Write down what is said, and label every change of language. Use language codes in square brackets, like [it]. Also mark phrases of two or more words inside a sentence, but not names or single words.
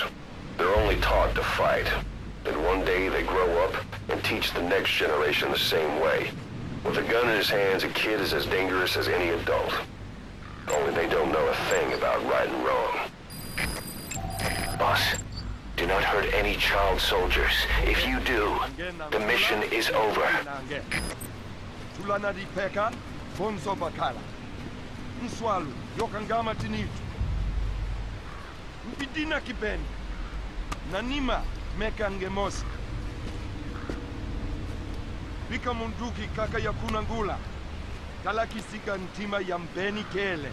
[en] They're only taught to fight. Then one day they grow up and teach the next generation the same way. With a gun in his hands, a kid is as dangerous as any adult. Only they don't know a thing about right and wrong. Boss, do not hurt any child soldiers. If you do, the mission is over. [kg] Tulana di peka, bonzo bakala. Nswalu, yokangama tinitu. Mpidina kibeni. Nanima meka ngemosi. Pika munduki kaka ya kunangula. Kalakisika ntima ya mbeni kele.